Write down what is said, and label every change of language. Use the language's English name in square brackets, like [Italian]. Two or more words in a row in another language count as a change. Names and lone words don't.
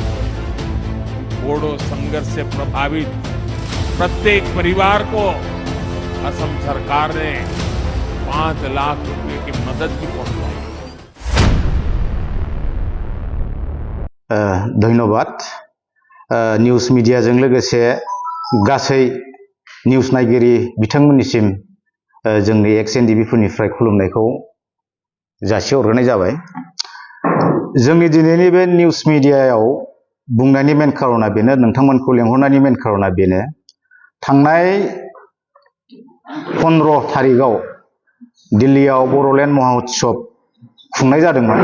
[Hindi] बोडो संघर्ष से प्रभावित प्रत्येक परिवार को असम सरकार ने 5 लाख रुपए की मदद भी पहुंचाई। धन्यवाद। [English] news media [Bodo] लोगोसे गासै निउज नायगिरि बिथांमोननिसिम जोंनि एक्स-एनडिबि-फोरनिफ्राय खुलुमनायखौ जासिहरग्रोनाय जाबाय। जोंनि दिनैनि बे [English] news media [Bodo] बुंनायनि मेन खारना बेनो, नोंथांमोनखौ लेंहरनायनि मेन खारना बेनो, थांनाय 15 तारिखआव दिल्लीयाव बड'लेण्ड महाउत्सव खुंनाय जादोंमोन।